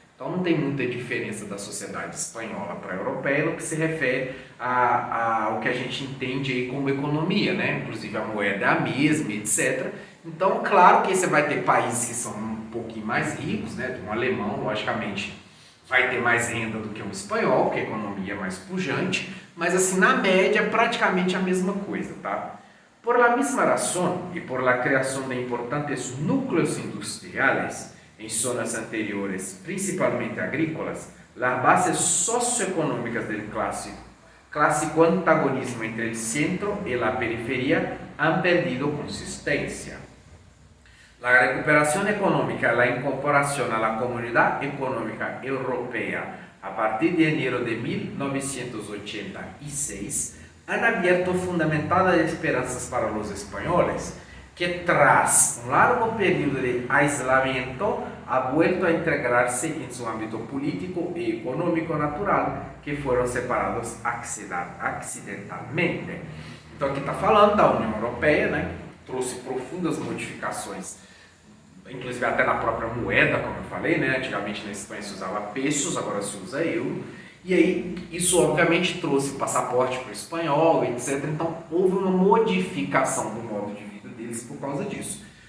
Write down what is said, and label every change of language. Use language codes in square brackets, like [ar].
[pt] Então não tem muita diferença da sociedade espanhola para a europeia no que se refere ao que a gente entende aí como economia, né? Inclusive a moeda é a mesma, etc. Então, claro que você vai ter países que são um pouquinho mais ricos, né? Um alemão, logicamente, vai ter mais renda do que um espanhol, que a economia é mais pujante, mas assim, na média, praticamente a mesma coisa, tá? [es] Por la misma razón y por la creación de importantes núcleos industriales en zonas anteriores, principalmente agrícolas, las bases socioeconómicas del clásico antagonismo entre el centro y la periferia han perdido consistencia. La recuperación económica, la incorporación a la Comunidad Económica Europea a partir de enero de 1986 han abierto fundamentadas esperanzas para los españoles, que tras un largo periodo de aislamiento ha vuelto a integrarse en su ámbito político y económico natural, que fueron separados accidentalmente. [pt] Então aqui está falando da União Europeia, né? Trouxe profundas modificações, inclusive até na própria moeda, como eu falei, né? Antigamente na Espanha se usava pesos, agora se usa euro. E aí, isso obviamente trouxe passaporte para o espanhol, etc. Então, houve uma modificação do modo de vida deles por causa disso.